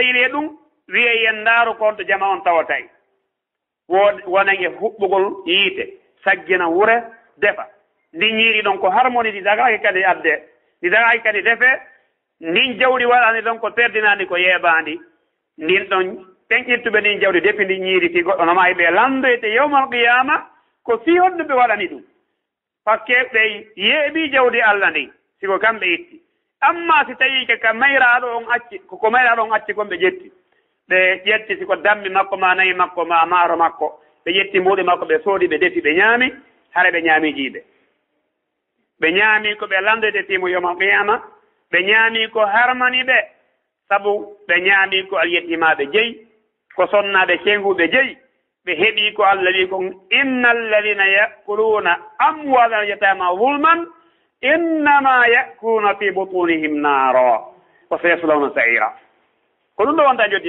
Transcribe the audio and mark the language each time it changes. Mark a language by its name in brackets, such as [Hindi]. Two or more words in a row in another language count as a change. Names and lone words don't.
[Fula] yiɗi e ɗum wiye yen ndaaru kon to jama on tawatay wonen e huɓɓugol yiite saggina wure defa ndi ñiiri ɗon ko harmonie ɗi dagaki kadi adde ɗi dagaki kadi defe ndin jawdi waɗani ɗon ko perdinani ko yeeɓandi ndin ɗon ɓen ƴettuɓe ndin jawdi depuis ndi ñiiri fi goɗɗo noma ɓe landoyte [Arabic] يوم القيامة [Fula] ko fi honno ɓe waɗani ɗum [French] par ce que [Fula] ɓe yeeɓi jawdi Allah ndi siko kamɓe itti amma si tawi ka mayraɗo on acci koko mayraɗo on acci kon ɓe ƴetti ɓe ƴetti siko dammi makko ma nayi makko ma maaro makko ɓe ƴetti mbuɗi makko ɓe soodi ɓe defi ɓe ñaami hara ɓe ñaami jiiɓe ɓe ñaami ko ɓe landoyde fimo [Arabic] يوم القيامة [Fula] ɓe ñaami ko harmani ɓe sabu ɓe ñaami ko alyettimaɓe jeyi ko sonnaɓe cenguɓe jeyi ɓe heeɓi ko Allah wi ko [Arabic] إن الذين يأكلون أموال اليتامى ظلما إنما يأكلون في بطونهم نارا وسيصلون سعيرا [Fula] ko ɗum ɗo wonta joddi